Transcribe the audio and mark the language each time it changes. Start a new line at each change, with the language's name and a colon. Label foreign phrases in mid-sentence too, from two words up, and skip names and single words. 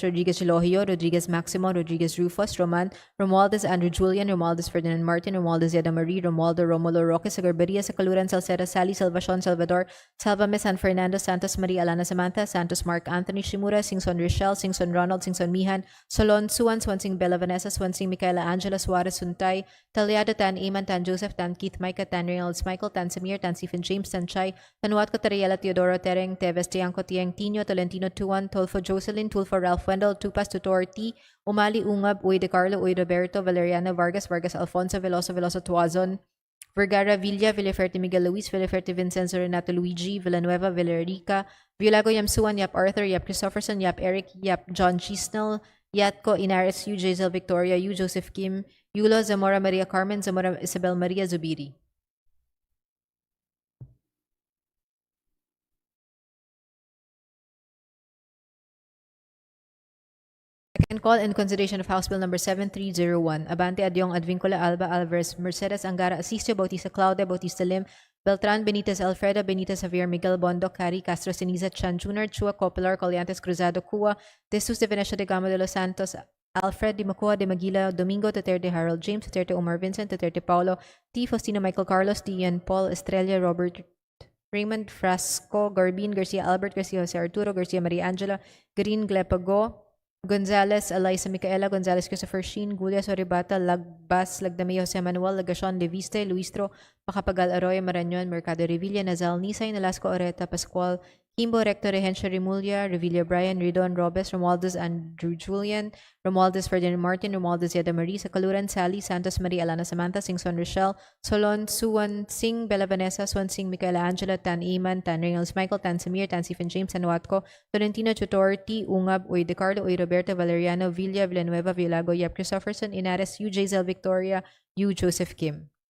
English: Rodriguez Elohio, Rodriguez Maximo, Rodriguez Rufus, Roman, Romualdez, Andrew Julian, Romualdez Ferdinand Martin, Romualdez Yeda Marie, Romualdo, Romulo Roque, Sagarbaria, Sacaluran, Salceda, Sally, Salvacion, Salvador, Salvame, San Fernando, Santos Maria, Alana Samantha, Santos Mark Anthony Shimura, Singson Rochelle, Singson Ronald, Singson Mihan, Solon, Suan, Swansing Bella Vanessa, Swansing Michaela Angela, Suarez Suntay, Talyado, Tan Iman, Tan Joseph, Tan Keith Micah, Tan Reynolds Michael, Tan Samir, Tan Stephen James, Tan Chai, Tanuat Tariela, Teodoro Tereng, Teves Tiangco, Tiang Tino, Tolentino Tuan, Tolfo Jocelyn, Tulfo Ralph Wendell, Tupas Tutor T, Umali Ungab, Uy De Carlo, Uy Roberto, Valeriano Vargas, Vargas Alfonso, Veloso Veloso Tuazon, Vergara Villa, Villaferte Miguel Luis, Villaferte Vincenzo Renato Luigi, Villanueva, Villarica, Villago Yamsuan, Yap Arthur, Yap Christopherson, Yap Eric, Yap John Chisnell, Yatko Inares, U. Jazel Victoria, U. Joseph Kim, Yulo Zamora Maria Carmen, Zamora Isabel Maria Zubiri. Second call in consideration of House Bill number 7301, Abante Adyong Advincula Alba Alvarez, Mercedes Angara Asistio, Bautista Claudia, Bautista Lim, Beltran Benitez Alfredo, Benitez Javier Miguel Bondo, Cari, Castro Ceniza, Chan Jr., Chua, Copilar, Coliantes Cruzado, Cua, De Jesus de Venecia de Gama de los Santos, Alfred de Macua de Maguila, Domingo, Duterte Harold James, Duterte Omar Vincent, Duterte Paulo, T. Faustino Michael Carlos, D. Ian Paul, Estrella, Robert Raymond Frasco, Garbin, Garcia Albert, Garcia Jose Arturo, Garcia Maria Angela, Green Glepago, Gonzales, Eliza Micaela, Gonzales Christopher Sheen, Gulias Oribata, Lagbas, Lagdamay Jose Manuel, Lagacion, Leviste, Luistro, Pacapagal Arroyo, Marañon, Mercado Revilla, Nazal, Nisay, Nalasco Oreta, Pascual, Kimbo, Recto, Rehencia, Remulla, Revilla, Brian, Ridon, Robes, Romualdez, Andrew Julian, Romualdez, Ferdinand Martin, Romualdez, Yeda Marie, Sacaluran, Sally, Santos Maria, Alana Samantha, Singson Rochelle, Solon, Suwan Sing, Bella Vanessa, Swan Sing, Micaela Angela, Tan Iman, Tan Reynolds Michael, Tan Samir, Tan Stephen James, Tan Watco, Tolentino Tutor, T. Ungab, Uy De Carlo, Uy Roberto, Valeriano, Villa, Villanueva, Villago, Yap Christopherson, Inares, U. Jazel Victoria, U. Joseph Kim.